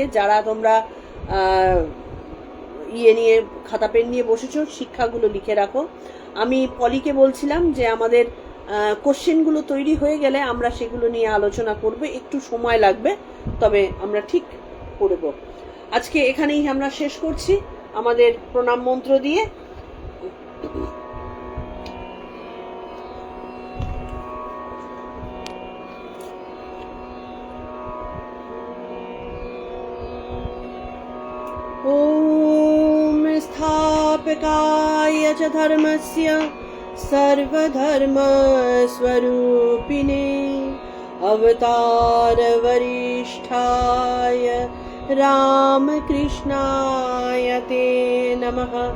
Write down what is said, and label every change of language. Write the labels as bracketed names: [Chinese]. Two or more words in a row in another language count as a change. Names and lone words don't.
[Bangla] যারা তোমরা নিয়ে খাতা পেন নিয়ে বসেছো, শিক্ষাগুলো লিখে রাখো। আমি পলিকে বলছিলাম যে আমাদের কোশ্চেনগুলো তৈরি হয়ে গেলে আমরা সেগুলো নিয়ে আলোচনা করব, একটু সময় লাগবে, তবে আমরা ঠিক করব। আজকে এখানেই আমরা শেষ করছি আমাদের প্রণাম মন্ত্র দিয়ে। [Sanskrit] ओम स्थापकाय च धर्मस्य सर्वधर्मस्वरूपिणे अवतार वरिष्ठाय रामकृष्णाय ते नमः।